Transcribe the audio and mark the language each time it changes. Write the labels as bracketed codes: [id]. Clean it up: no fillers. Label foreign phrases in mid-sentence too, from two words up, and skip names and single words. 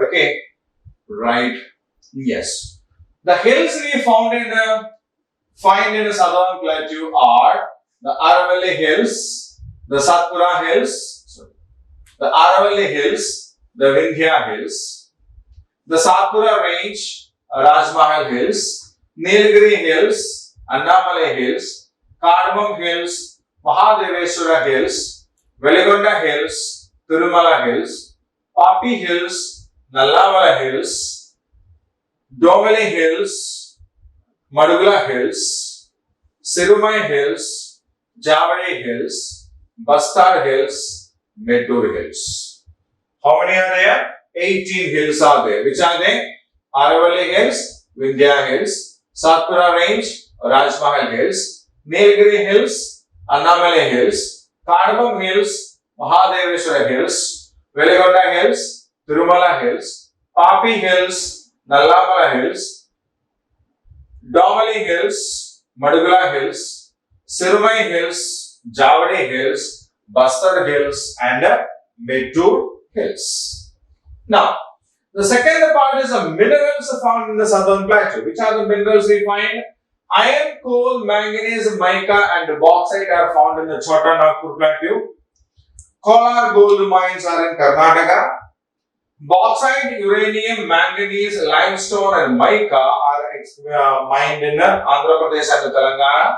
[en] Okay, right? Yes. The hills we find in the southern plateau are the Aravalli Hills, the Satpura Hills, the Aravalli Hills, the Vindhya Hills, the Satpura Range, Rajmahal Hills, Nilgiri Hills, Annamalai Hills, Cardamom Hills, Mahadeveswara Hills, Veligonda Hills, Tirumala Hills, Papi Hills, Nallavala Hills, Domali Hills, Madugula Hills, Sirumai Hills, Javadi Hills, Bastar Hills, Mettur Hills. How many are there? 18 hills are there. Which are they? Aravalli Hills, Vindhya Hills, Satpura Range, Rajmahal Hills, Nilgiri Hills, Annamalai Hills, Cardamom Hills, Mahadeveswara Hills, Veligonda Hills, Tirumala Hills, Papi Hills, Nallamala Hills, Domali Hills, Madugula Hills, Sirumai Hills, Javadi Hills, Bastar Hills, and Mettur Hills. Now, the second part is the minerals found in the southern plateau. Which are the minerals we find? Iron, coal, manganese, mica, and bauxite are found in the Chota Nagpur plateau. Kolar gold mines are in Karnataka. Bauxite, uranium, manganese, limestone, and mica are mined in Andhra Pradesh and Telangana.